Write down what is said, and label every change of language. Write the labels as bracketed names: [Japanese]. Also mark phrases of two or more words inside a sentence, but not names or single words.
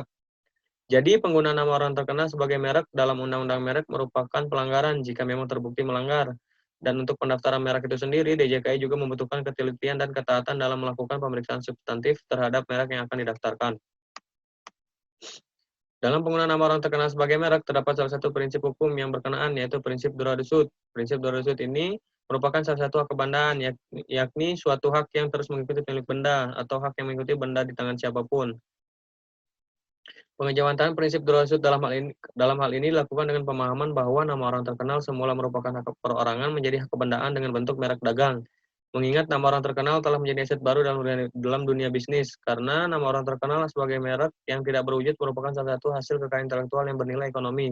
[Indonesian] Jadi penggunaan nama orang terkenal sebagai merek dalam Undang-Undang Merek merupakan pelanggaran jika memang terbukti melanggar. Dan untuk pendaftaran merek itu sendiri, DJKI juga membutuhkan ketelitian dan ketaatan dalam melakukan pemeriksaan substantif terhadap merek yang akan didaftarkan. Dalam penggunaan nama orang terkenal sebagai merek, terdapat salah satu prinsip hukum yang berkenaan, yaitu prinsip [French] droit de suite. [Indonesian] Prinsip [French] droit de suite [Indonesian] ini merupakan salah satu hak kebendaan, yakni suatu hak yang terus mengikuti pemilik benda, atau hak yang mengikuti benda di tangan siapapun. Pengejawantahan prinsip [French] droit de suite [Indonesian] dalam hal ini dilakukan dengan pemahaman bahwa nama orang terkenal semula merupakan hak perorangan menjadi hak kebendaan dengan bentuk merek dagang. Mengingat nama orang terkenal telah menjadi aset baru dalam dunia bisnis, karena nama orang terkenal sebagai merek yang tidak berwujud merupakan salah satu hasil kekayaan intelektual yang bernilai ekonomi.